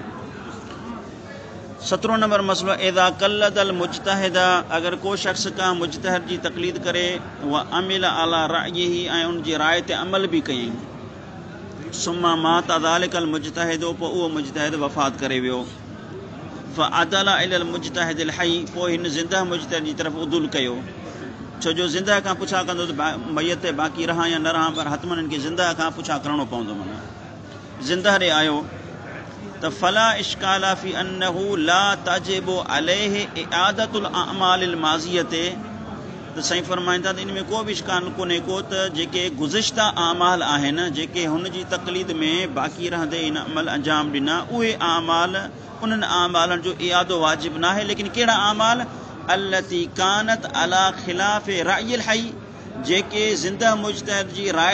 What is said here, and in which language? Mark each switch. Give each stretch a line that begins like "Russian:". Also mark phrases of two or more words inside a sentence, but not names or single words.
Sindhi: 17 नंबर मसलो
Arabic: إذا قلد المجتهد
Sindhi: अगर को शख़्स का मुज्तहिद जी तक़लीद करे
Arabic: وعمل على رأيه
Sindhi: ऐं उनजी राय ते अमल बि कयईं
Arabic: ثم مات ذلك المجتهد
Sindhi: पोइ उहो मुज्तहिद वफ़ात करे वियो
Arabic: فعدل إلى المجتهد الحي
Sindhi: पोइ हिन ज़िंदह मुज्तहिद जी तरफ़ उदुल कयो छो जो ज़िंदह खां पुछा कंदो त मैयत बाक़ी रहां या न रहां पर हतमन हिनखे ज़िंदह खां पुछा करिणो पवंदो माना ज़िंदह ॾे आयो त
Arabic: فلا إشكال في أنه لا تجب عليه إعادة الأعمال الماضية
Sindhi: त साईं फरमाईंदा त इन में को बि इश्काल कोन्हे को त जेके गुज़िश्ता अमाल आहिनि जेके हुन जी तक़लीद में बाक़ी रहंदे इन अमल अंजाम ॾिना उहे अमाल उन्हनि अमालनि जो इआदो वाजिबु न आहे लेकिन कहिड़ा अमाल
Arabic: التي كانت على خلاف رأي الحي
Sindhi: जेके ज़िंदह मुज्तहिद जी राय